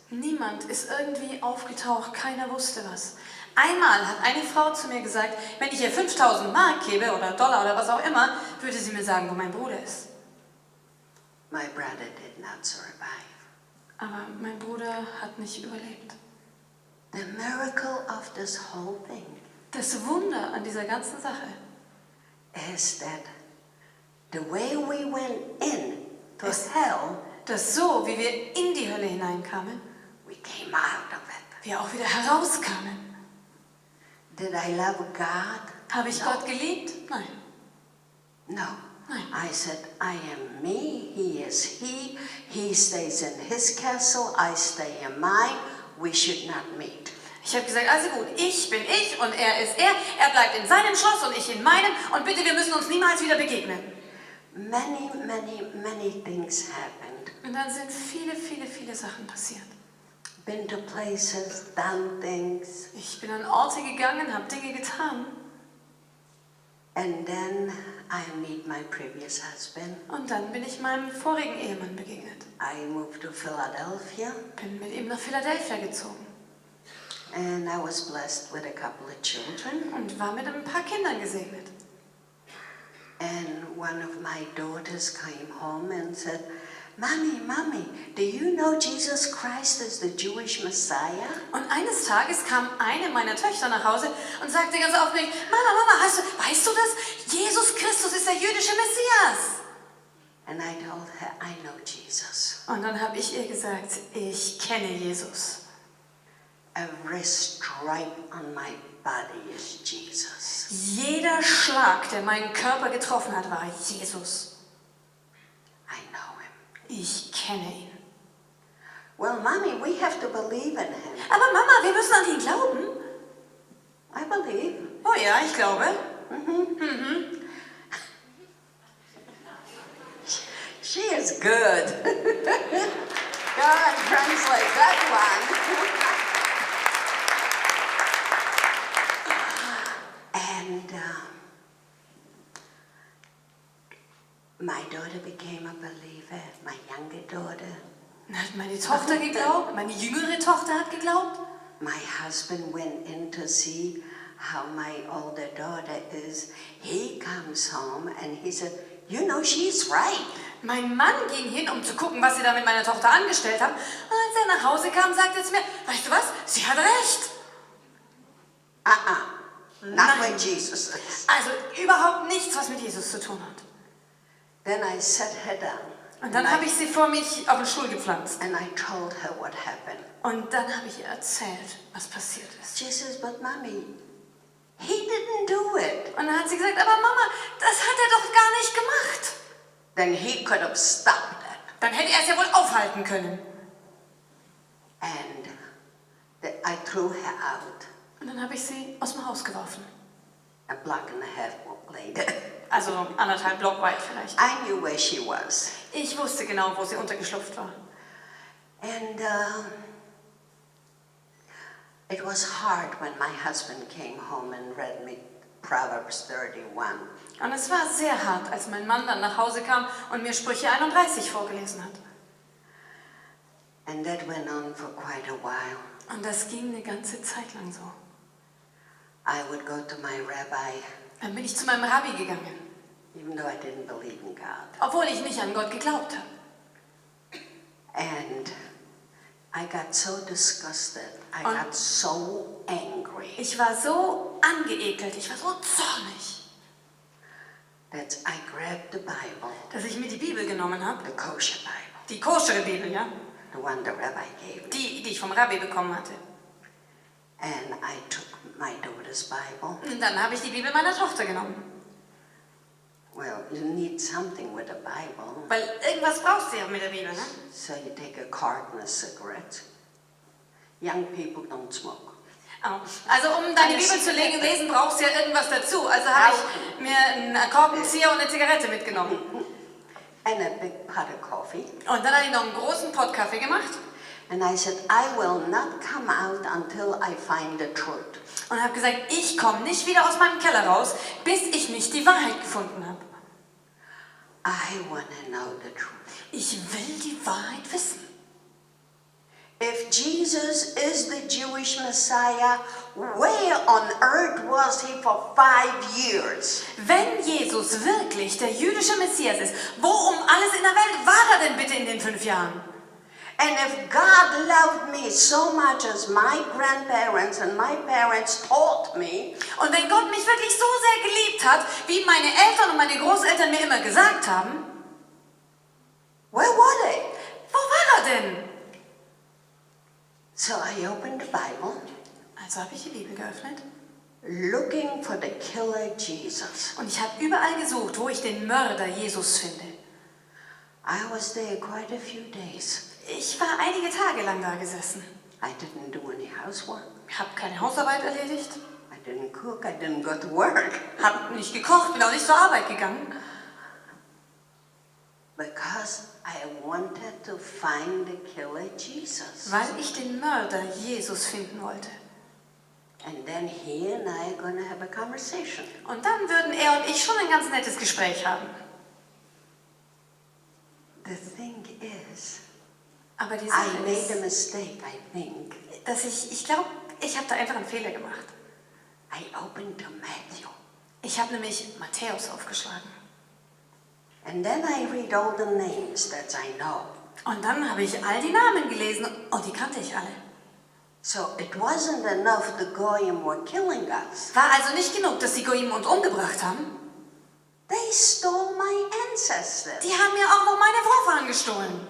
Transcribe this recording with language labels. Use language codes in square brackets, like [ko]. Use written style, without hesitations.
[de] Niemand ist irgendwie aufgetaucht, keiner wusste was. Einmal hat eine Frau zu mir gesagt, wenn ich ihr 5.000 Mark gebe oder Dollar oder was auch immer, würde sie mir sagen, wo mein Bruder ist. [en] My brother did not survive. [de] Aber mein Bruder hat nicht überlebt. [en] The miracle of this whole thing [de] Das Wunder an dieser ganzen Sache [en] is that the way we went in to hell, [de] dass so, wie wir in die Hölle hineinkamen, [en] we came out of it. [de] wir auch wieder herauskamen. [en] Did I love God? [de] Habe ich [en] No. [de] Gott geliebt? Nein. [en] No. [de] Nein. [en] I said, I am me, he is he. He stays in his castle, I stay in mine. We should not meet. [de] Ich habe gesagt, also gut, ich bin ich und er ist er. Er bleibt in seinem Schloss und ich in meinem. Und bitte, wir müssen uns niemals wieder begegnen. [en] Many, many, many things happened. [de] Und dann sind viele, viele, viele Sachen passiert. [en] Been to places, done things, [de] Ich bin an Orte gegangen, habe Dinge getan. [en] and then I meet my previous husband. [de] Und dann bin ich meinem vorigen Ehemann begegnet. [en] I moved to Philadelphia, [de] Bin mit ihm nach Philadelphia gezogen [en] and I was blessed with a couple of children. [de] und war mit ein paar Kindern gesegnet. [en] And one of my daughters came home and said, Mommy, Mommy, do you know Jesus Christ is the Jewish Messiah? [de] Und eines Tages kam eine meiner Töchter nach Hause und sagte ganz aufgeregt, Mama, weißt du das? Jesus Christus ist der jüdische Messias. [en] And I told her, I know Jesus. [de] Und dann habe ich ihr gesagt, ich kenne Jesus. [en] Every stripe on my body is Jesus. [de] Jeder Schlag, der meinen Körper getroffen hat, war Jesus. [en] I know him. [de] Ich kenne ihn. [en] Well, Mommy, we have to believe in him. [de] Aber Mama, wir müssen an ihn glauben. [en] I believe. [de] Oh ja, ich glaube. [en] She is good. God, translate that one. And My daughter became a believer, my younger daughter. [de] Dann hat meine Tochter geglaubt, meine jüngere Tochter hat geglaubt. [en] My husband went in to see how my older daughter is. He comes home and he said, you know, she's right. [de] Mein Mann ging hin, um zu gucken, was sie da mit meiner Tochter angestellt haben. Und als er nach Hause kam, sagte er zu mir, weißt du was, sie hat recht. [en] Not [de] Nein. [en] when Jesus is. [de] Also überhaupt nichts, was mit Jesus zu tun hat. [en] Then I set her down. [de] Und dann habe ich sie vor mich auf den Stuhl gepflanzt. [en] And I told her what happened. [de] Und dann habe ich ihr erzählt, was passiert ist. [en] She says, but mommy, he didn't do it. [de] Und dann hat sie gesagt, aber Mama, das hat er doch gar nicht gemacht. [en] Then he could have stopped it. [de] Dann hätte er es ja wohl aufhalten können. [en] And I threw her out [de] Und dann habe ich sie aus dem Haus geworfen. [en] a block and a half later. [de] Also 1,5 Block weit vielleicht. [en] I knew where she was. [de] Ich wusste genau, wo sie untergeschlupft war. [en] And it was hard when my husband came home and read me Proverbs 31. [de] Und es war sehr hart, als mein Mann dann nach Hause kam und mir Sprüche 31 vorgelesen hat. [en] And that went on for quite a while. [de] Und das ging eine ganze Zeit lang so. [en] I would go to my rabbi, [de] Dann bin ich zu meinem Rabbi gegangen, [en] even though I didn't believe in God. [de] obwohl ich nicht an Gott geglaubt habe. [en] And I got so disgusted. I [de] Und- [en] got so angry [de] Ich war so angeekelt, ich war so zornig, [en] that I grabbed the Bible, [de] dass ich mir die Bibel genommen habe, [en] the kosher Bible, [de] die koschere Bibel, ja, [en] the one the rabbi gave me, [de] die ich vom Rabbi bekommen hatte. [en] and I took my daughter's Bible. [de] Und dann habe ich die Bibel meiner Tochter genommen, [en] Well, you need something with a Bible, [de] weil irgendwas brauchst du ja mit der Bibel, ne? [en] so you take a carton of cigarettes. Young people don't smoke. Oh. [de] Also um deine Bibel zu lesen, brauchst du ja irgendwas dazu. Also habe ich mir einen Korkenzieher und eine Zigarette mitgenommen. [en] And a big pot of coffee. [de] Und dann habe ich noch einen großen Pott Kaffee gemacht [en] And I said, I will not come out until I find the truth. [de] und habe gesagt, ich komme nicht wieder aus meinem Keller raus, bis ich nicht die Wahrheit gefunden habe. [en] I want to know the truth. [de] Ich will die Wahrheit wissen. [en] If Jesus is the Jewish Messiah, where on earth was he for 5 years? [de] Wenn Jesus wirklich der jüdische Messias ist, wo um alles in der Welt war er denn bitte in den 5 Jahren? [en] And if God loved me so much as my grandparents and my parents taught me, [de] Und wenn Gott mich wirklich so sehr geliebt hat, wie meine Eltern und meine Großeltern mir immer gesagt haben, [en] where were they? [de] wo war er denn? [en] So I opened the Bible, [de] Also habe ich die Bibel geöffnet [en] looking for the killer Jesus. [de] und ich habe überall gesucht, wo ich den Mörder Jesus finde. [en] I was there quite a few days. [de] Ich war einige Tage lang da gesessen, [en] I didn't do any housework. [de] habe keine Hausarbeit erledigt, [en] I didn't cook. I didn't go to work. [de] habe nicht gekocht, bin auch nicht zur Arbeit gegangen, [en] Because I wanted to find the killer Jesus. [de] weil ich den Mörder Jesus finden wollte. [en] And then he and I are going to have a conversation. [de] Und dann würden er und ich schon ein ganz nettes Gespräch haben. [en] The thing is, [de] Aber die [en] I [de] Sache [en] made a [de] ist, [en] mistake, I think. [de] dass ich glaube, ich habe da einfach einen Fehler gemacht. [en] I opened to Matthew. [de] Ich habe nämlich Matthäus aufgeschlagen. [en] And then I read all the names that I know. [de] Und dann habe ich all die Namen gelesen und die kannte ich alle. [en] So it wasn't enough the goyim were killing us. [de] War also nicht genug, dass die Goyim uns umgebracht haben. [en] They stole my ancestors. [de] Die haben mir auch noch meine Vorfahren gestohlen.